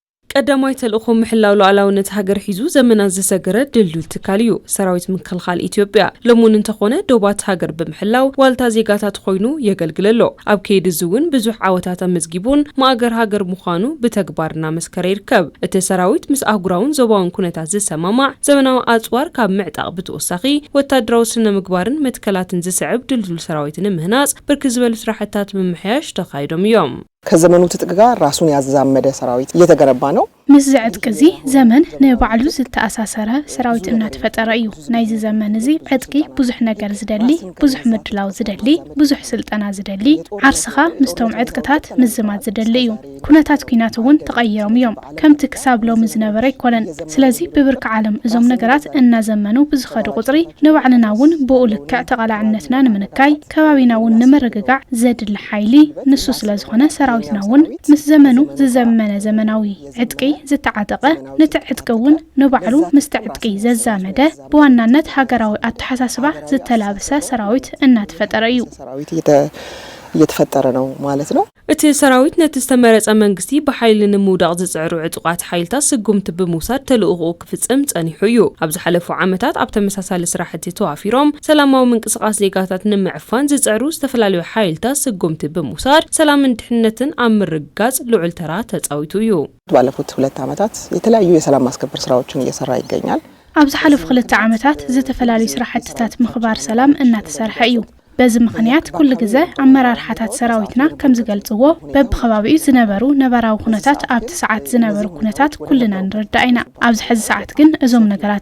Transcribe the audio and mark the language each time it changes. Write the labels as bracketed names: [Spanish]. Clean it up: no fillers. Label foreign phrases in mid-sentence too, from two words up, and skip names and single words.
[Tigrinya] ቀዳማይ ተልእኮ ምሕላው ሉዓላውነት ሃገር ሒዙ ዘመናት ዘሰገረ ድልዱል ትካል እዩ ሰራዊት ምክልኻል ኢትዮጵያ ለሙን እንተኾነ ዶባት ሃገር ብምሕላው ዋልታ ዜጋታት ኮይኑ የገልግለሎ ኣብ ከይዲ ዝውን ብዙሕ ዓወታት መዝጊቡን ማእገር ሃገር ምዃኑ ብተግባርና መስከረ ይርከብ እቲ ሰራዊት ምስ ኣህጉራውን ዞባውን ኩነታት ዝሰማማዕ ዘመናዊ ኣጽዋር ካብ ምዕጣቕ ብተወሳኺ ወታደራዊ ስነ ምግባርን መትከላትን ዝስዕብ ድልዱል ሰራዊትን ምህናጽ ብርክ ዝበሉ ስራሕታት ምምሕያሽ ተኻይዶም እዮም [Amharic] ከዘመኑ ትጥቅ ጋር ራሱን ያዛመደ ሰራዊት እየተገነባ ነው [Tigrinya] ምዝዕት ቅዚ ዘመን ንባዕሉ ዝተኣሳሰረ ሰራዊት እናተፈጠረ እዩ ናይዚ ዘመን እዚ ዕጥቂ ብዙሕ ነገር ዝደሊ ብዙሕ ምድላው ዝደሊ ብዙሕ ስልጠና ዝደሊ ዓርስኻ ምስቶም ዕጥቅታት ምዝማት ዝደሊ እዩ ኩነታት ኩናት እውን ተቐይሮም እዮም ከምቲ ክሳብ ሎሚ ዝነበረ ይኮነን ስለዚ ብብርኪ ዓለም እዞም ነገራት እናዘመኑ ብዝኸዱ ቁፅሪ ንባዕልና እውን ብኡ ልክዕ ተቐላዕነትና ንምንካይ ከባቢና እውን ንምርግጋዕ ዘድሊ ሓይሊ ንሱ ስለዝኾነ ሰራዊትና እውን ምስ ዘመኑ ዝዘመነ ዘመናዊ ዕጥቂ ዝተዓጠቀ ንትዕጥቅውን ንባዕሉ ምስተዕጥቂ ዘዛመደ በዋናነት ሃገራዊ አተሐሳስባ ዝተላበሰ ሰራዊት እናተፈጠረ እዩ [Amharic] ሰራዊት እየተፈጠረ ነው ማለት ነው [Tigrinya] እቲ ሰራዊት ነቲ ዝተመረጸ መንግስቲ በኃይል ንምውዳቕ ዝጽዕሩ ዕጡቃት ሓይልታት ስጉምቲ ብምውሳድ ተልእኮ ክፍጽም ጸኒሑ እዩ ኣብ ዝሓለፉ ዓመታት ኣብ ተመሳሳሊ ስራሕቲ ተዋፊሮም ሰላማዊ ምንቅስቓስ ዜጋታት ንምዕፋን ዝጽዕሩ ዝተፈላለዩ ሓይልታት ስጉምቲ ብምውሳድ ሰላምን ድሕነትን ኣብ ምርጋጽ ልዑል ተራ ተጻዊቱ እዩ [Amharic] ባለፉት 2 ዓመታት የተለያዩ የሰላም ማስከበር ስራዎችን እየሰራ ይገኛል [Tigrinya] ኣብ ዝሓለፉ 2 ዓመታት ዝተፈላለዩ ስራሕትታት ምኽባር ሰላም እናተሰርሐ እዩ በዚ ምኽንያት ኩሉ ግዜ ኣመራርሓታት ሰራዊትና ከም ዝገልጽዎ በብኸባቢኡ ዝነበሩ ነባራዊ ኩነታት ኣብ ሰዓት ዝነበሩ ኩነታት ኩልና ንረዳእና ኣብ ዝሕዚ ሰዓት ግን እዞም ነገራት